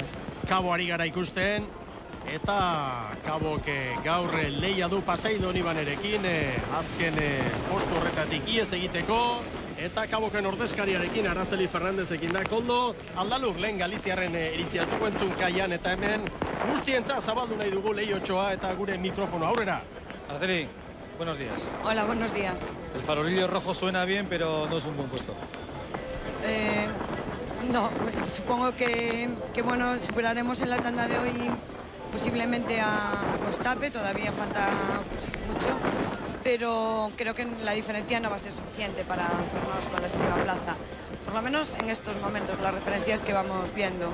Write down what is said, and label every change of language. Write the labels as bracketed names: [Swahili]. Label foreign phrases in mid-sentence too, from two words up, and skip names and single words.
[Basque] Kabo ari gara ikusten, eta Kabok gaur lehia du Pasaidonibanerekin, azken postu horretatik iez egiteko, eta Kaboken ordezkariarekin Araceli Fernandezekin da koldo. Aldalur lehen Galiziarren iritzia dugu entzun kaian, eta hemen guztientza zabaldu nahi dugu lehiotxoa eta gure mikrofono aurrera. [Spanish] Araceli, buenos días. Hola, buenos días. El farolillo rojo suena bien, pero no es un buen puesto. No, supongo que bueno, superaremos en la tanda de hoy posiblemente a Costape, todavía falta mucho, pero creo que la diferencia no va a ser suficiente para hacernos con la segunda plaza, por lo menos en estos momentos, las referencias que vamos viendo.